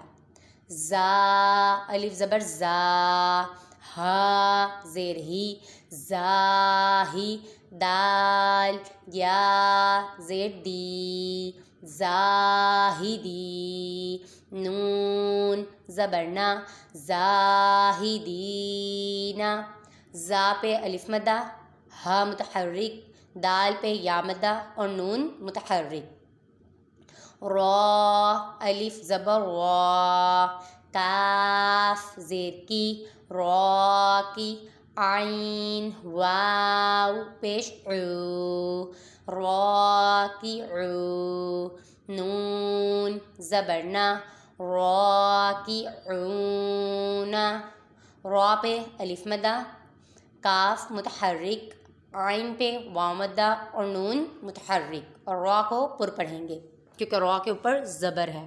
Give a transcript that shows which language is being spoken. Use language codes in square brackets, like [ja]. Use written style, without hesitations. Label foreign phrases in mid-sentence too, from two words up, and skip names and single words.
[ur] زا الف زبر زا، ہا زیر ہی زاہی، دال یا زیر دی زاہدی، نون زبر نا زاہدینا، زا پہ الف مدہ، ہا متحرک، دال پہ یا مدہ اور نون متحرک۔ را الف زبر را، کاف زیر کی را کی، عین واو پیش عو را کی عو، نون زبر نا را کی عونا، را پہ الف مدہ، کاف متحرک، عین پہ واو مدہ اور نون متحرک، اور را کو پر پڑھیں گے کیونکہ را کے اوپر زبر ہے۔